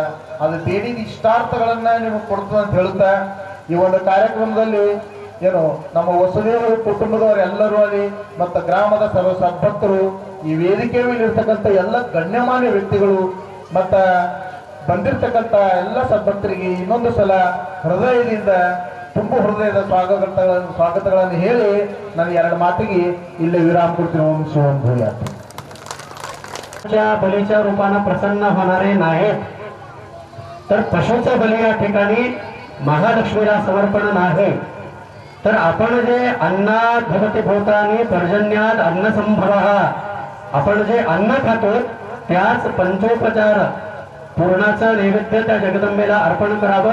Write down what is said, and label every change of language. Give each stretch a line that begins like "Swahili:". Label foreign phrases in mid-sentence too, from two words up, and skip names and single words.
Kannada: ಅದು ಬೇಡಿದ ಇಷ್ಟಾರ್ಥಗಳನ್ನ ನಿಮಗೆ ಕೊಡ್ತದೆ ಅಂತ ಹೇಳುತ್ತಾ ಈ ಒಂದು ಕಾರ್ಯಕ್ರಮದಲ್ಲಿ ಏನು ನಮ್ಮ ವಸುದೇವ ಕುಟುಂಬದವರು ಎಲ್ಲರೂ ಅಲ್ಲಿ ಮತ್ತು ಗ್ರಾಮದ ಸರ್ವ ಸದ್ಭಕ್ತರು ಈ ವೇದಿಕೆ ಮೇಲೆ ಇರ್ತಕ್ಕಂಥ ಎಲ್ಲ ಗಣ್ಯಮಾನ್ಯ ವ್ಯಕ್ತಿಗಳು ಮತ್ತ ಬಂದಿರತಕ್ಕಂಥ ಎಲ್ಲ ಸದ್ಭಕ್ತರಿಗೆ ಇನ್ನೊಂದು ಸಲ ಹೃದಯದಿಂದ ತುಂಬ ಹೃದಯದ ಸ್ವಾಗತಗಳನ್ನು ಹೇಳಿ ನಾನು ಎರಡು ಮಾತಿಗೆ इल्ले
Marathi: विराम करते.
Sanskrit: ओम शिवम भूयात.
Marathi: बलीच्या रूपानं प्रसन्न होणारे नाहीत तर पशुचं बली या ठिकाणी महालक्ष्मीला समर्पण नाही. तर आपण जे
Sanskrit: अन्नात भवती भूतानी पर्जन्यात अन्न संभव
Marathi: आपण जे अन्न खातो त्याच पंचोपचार पूर्णाचं नैवेद्य त्या जगदंबेला अर्पण करावं.